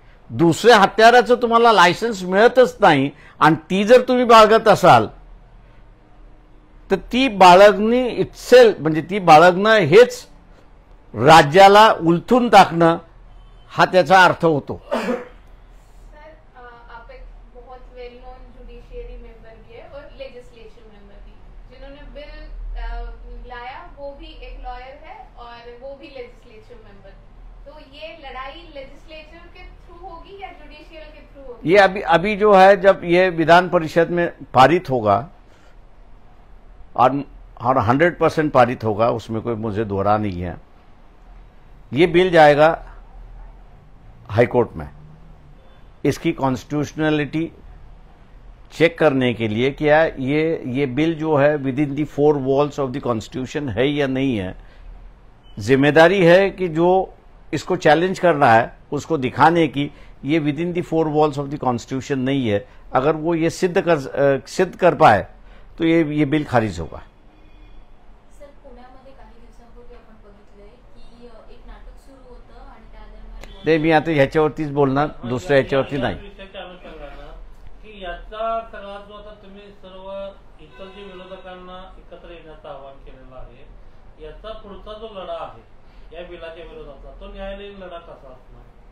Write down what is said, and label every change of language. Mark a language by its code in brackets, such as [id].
[mr] दुसऱ्या हत्याराचं तुम्हाला लायसन्स मिळतच नाही आणि ती जर तुम्ही बाळगत असाल तर ती बाळगणी इटसेल्फ म्हणजे ती बाळगणं हेच राज्याला उलथून टाकणं हा त्याचा अर्थ होतो। [hi] सर, आप एक बहुत वेल नोन जुडिशियरी मेंबर भी है और लेजिस्लेटिव मेंबर भी, जिन्होंने बिल लाया वो भी एक लॉयर है और वो भी लेजिस्लेटिव मेंबर। तो ये लड़ाई लेजिस्लेटिव के थ्रू होगी या जुडिशियल के थ्रू होगी? ये अभी जो है, जब ये विधान परिषद में पारित होगा और 100% पारित होगा, उसमें कोई मुझे दोहरा नहीं है। ये बिल जाएगा हाईकोर्ट में, इसकी कॉन्स्टिट्यूशनलिटी चेक करने के लिए क्या ये बिल जो है with in the 4 walls of the constitution है या नहीं है। जिम्मेदारी है कि जो इसको चैलेंज कर रहा है उसको दिखाने की ये with in the 4 walls of the constitution नहीं है। अगर वो ये सिद्ध कर पाए तो ये बिल खारिज होगा। [mr] सर, पुण्यामध्ये काही दिवसांपूर्वी आपण बघितलंय की एक नाटक सुरू होतं आणि त्या दरम्यान ते मी आता ह्याच्यावरतीच बोलणार, दुसऱ्या ह्याच्यावरती नाही। विषयाच्या अनुषंगानं की याचा सगळा जो आता तुम्ही सर्व इतर जे विरोधकांना एकत्र येण्याचं आवाहन केलेलं आहे, याचा पुढचा जो लढा आहे या बिलाच्या विरोधाचा, तो न्यायालयीन लढा कसा असणार?